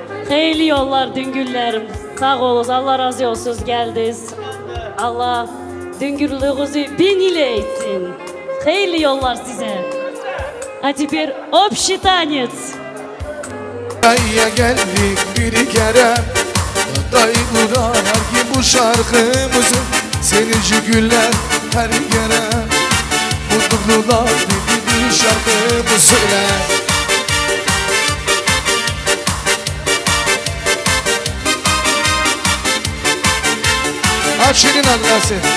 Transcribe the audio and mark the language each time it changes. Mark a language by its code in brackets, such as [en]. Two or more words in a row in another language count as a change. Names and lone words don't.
[tr] Hayırlı yollar Düngürlerim. Sağ olunuz, Allah razı olsun geldiniz. Allah Düngürlüğünüzü bin ile etsin. Hayırlı yollar size. [ru] А теперь общий танец. [tr] Dayıya geldik bir kere, dayı vurar ki bu şarkımızı, seninci güller her yere, mutluluklar bir şarkımı söyle. Şirin Allah'sı.